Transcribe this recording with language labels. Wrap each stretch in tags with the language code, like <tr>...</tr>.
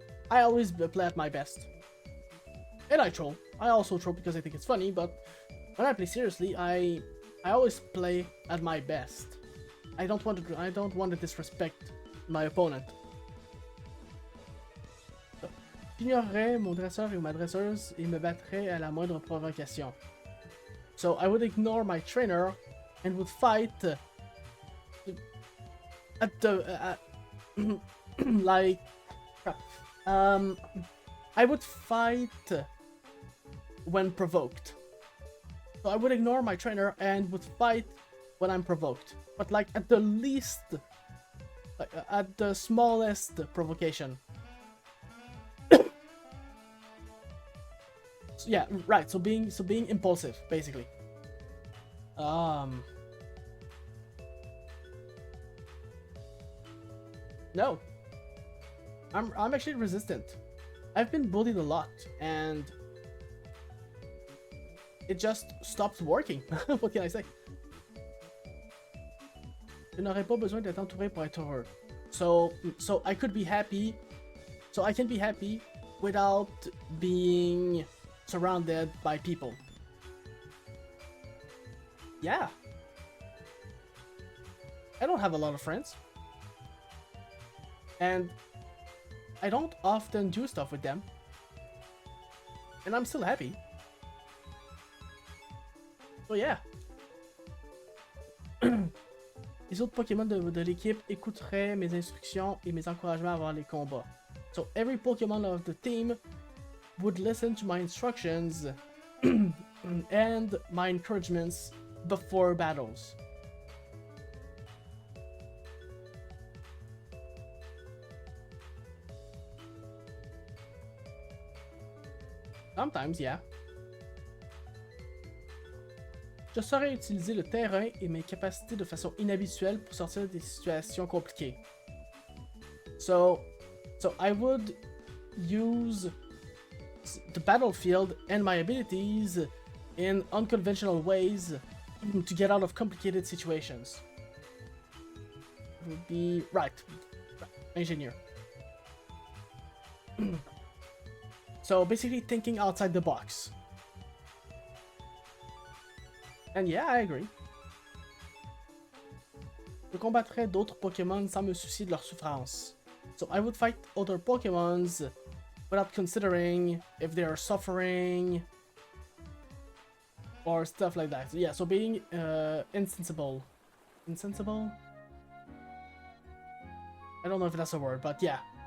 <en>I always play at my best. And I troll. I also troll because I think it's funny, but when I play seriously, I always play at my best. I don't want to disrespect my opponent.</en> <fr>J'ignorerais mon dresseur et ma dresseuse et me battrais à la moindre provocation.</fr> <en>So I would ignore my trainer and would fight at the like I would fight when provoked. So I would ignore my trainer and would fight when I'm provoked, but like at the least, at the smallest provocation. So, yeah, right. So being impulsive, basically. No. I'm actually resistant. I've been bullied a lot, and it just stopped working. What can I say?</en> <fr>Je n'aurais pas besoin d'être entouré pour être heureux.</fr> <en>So I could be happy. So I can be happy without being surrounded by people. Yeah. I don't have a lot of friends. And I don't often do stuff with them. And I'm still happy. So yeah.</en> <fr>Les autres Pokémon de l'équipe écouteraient mes instructions et mes encouragements avant les combats.</fr> <en>So every Pokémon of the team would listen to my instructions and my encouragements before battles. Sometimes, yeah.</en> <fr>Je saurais utiliser le terrain et mes capacités de façon inhabituelle pour sortir des situations compliquées.</fr> <en>So I would use the battlefield and my abilities in unconventional ways to get out of complicated situations. It would be right. Engineer. So basically thinking outside the box. And yeah, I agree.</en> <fr>Je combattrais d'autres Pokémon sans me soucier de leur souffrance.</fr> <en>So I would fight other Pokémons without considering if they are suffering or stuff like that. So yeah, so being insensible. Insensible? I don't know if that's a word, but yeah.</en>